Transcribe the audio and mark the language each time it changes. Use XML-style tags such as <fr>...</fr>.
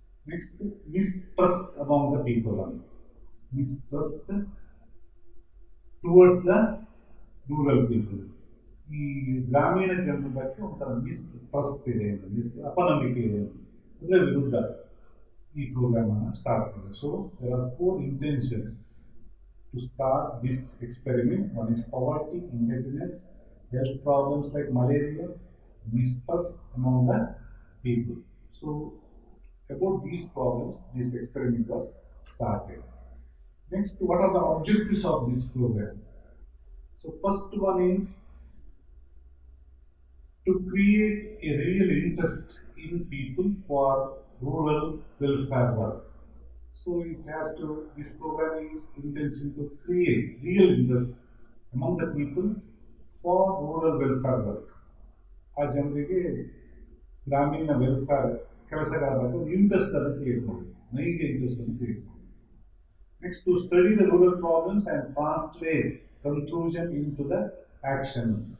<en>Next mistrust among the people, mistrust towards the rural people.</en> <kn>ಈ ಗ್ರಾಮೀಣ ಜನರ ಬಗ್ಗೆ ಒಂಥರ ಮಿಸ್ಟ್ರಸ್ಟ್ ಇದೆ, ಅಪನಂಬಿಕೆ ಇದೆ, ಅದರ ವಿರುದ್ಧ ಈ ಪ್ರೋಗ್ರಾಮ್ ಅನ್ನು ಸ್ಟಾರ್ಟ್ ಮಾಡಿದೆ.</kn> <en>So there are 4 intentions to start this experiment. One is poverty, indebtedness, health problems like malaria, mistrust among the people. So about these problems, this experiment was started. Next, what are the objectives of this program? So first one is to create a real interest in people for rural welfare work. So it has to, this program is intention to create real interest among the people for rural welfare work.</en> <kn>ಆ ಜನರಿಗೆ ಗ್ರಾಮೀಣ welfare ಕೆಲಸಗಳ ಬಗ್ಗೆ interest ಅನ್ನು create ಮಾಡಿ, ನೈಜ interest ಅನ್ನು create ಮಾಡಿ.</kn> <en>Next to study the rural problems and translate conclusion into the action.</en>